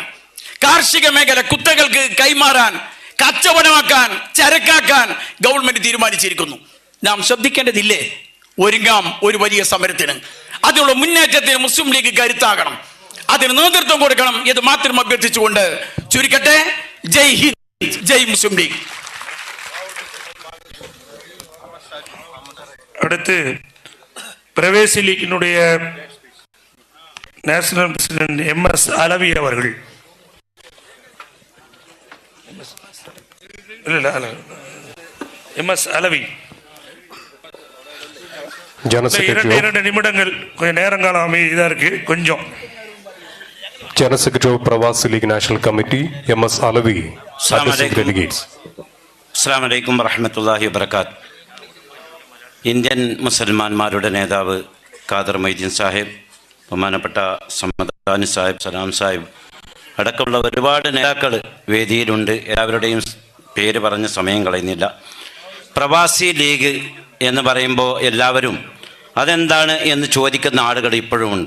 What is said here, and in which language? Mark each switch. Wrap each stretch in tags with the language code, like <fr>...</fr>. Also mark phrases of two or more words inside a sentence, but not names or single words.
<ml>കാർഷിക മേഖല കുത്തകൾക്ക് കൈമാറാൻ, കച്ചവടമാക്കാൻ, ചരക്കാക്കാൻ ഗവൺമെന്റ് തീരുമാനിച്ചിരിക്കുന്നു. നാം ശ്രദ്ധിക്കേണ്ടതില്ലേ? ഒരുങ്ങാം ഒരു വലിയ സമരത്തിന്. അതിനുള്ള മുന്നേറ്റത്തിന് മുസ്ലിം ലീഗ് കരുത്താകണം. അതിന് നേതൃത്വം കൊടുക്കണം. ഇത് മാത്രം അഭ്യർത്ഥിച്ചുകൊണ്ട് ചുരുക്കട്ടെ.</ml> <hi>जय हिन्द,</hi> <ml>ജയ് മുസ്ലിം ലീഗ്.</ml> <ta>அடுத்து பிரவேசி லீக்கினுடைய</ta> <en>National President</en> <ta>MS அலவி அவர்கள். MS அலவி 2 நிமிடங்கள். கொஞ்சம் நேரங்காலம் அமைதியா இருக்கு. கொஞ்சம்</ta> <en>General Secretary of Pravasi League National Committee, MS Alavi, addressing delegates.</en> <ar>السلام عليكم ورحمة الله وبركاته.</ar> <ml>ഇന്ത്യൻ മുസൽമാന്മാരുടെ നേതാവ് ഖാദർ മൊയ്തീൻ സാഹിബ്, ബഹുമാനപ്പെട്ട സമദാനി സാഹിബ്, സലാം സാഹിബ് അടക്കമുള്ള ഒരുപാട് നേതാക്കൾ വേദിയിലുണ്ട്. എല്ലാവരുടെയും പേര് പറഞ്ഞ് സമയം കളയുന്നില്ല. പ്രവാസി ലീഗ് എന്ന് പറയുമ്പോൾ എല്ലാവരും അതെന്താണ് എന്ന് ചോദിക്കുന്ന ആളുകൾ ഇപ്പോഴുമുണ്ട്.</ml>